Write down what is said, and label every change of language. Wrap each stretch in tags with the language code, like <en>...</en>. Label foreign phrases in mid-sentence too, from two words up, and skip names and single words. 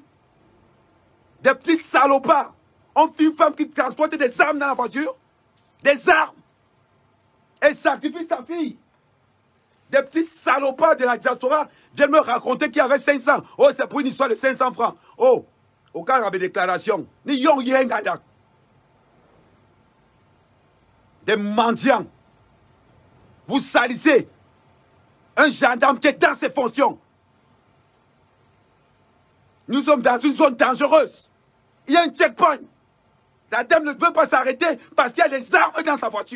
<fr>Des petits salopards. On fait une femme qui transporte des armes dans la voiture. Des armes. Et sacrifie sa fille. Des petits salopards de la diaspora viennent me raconter qu'il y avait 500. Oh, c'est pour une histoire de 500 francs. Oh, au cas de déclaration. Ni yong yen gandak. Des mendiants. Vous salissez un gendarme qui est dans ses fonctions. Nous sommes dans une zone dangereuse. Il y a un checkpoint. La dame ne veut pas s'arrêter parce qu'il y a des armes dans sa voiture.</fr>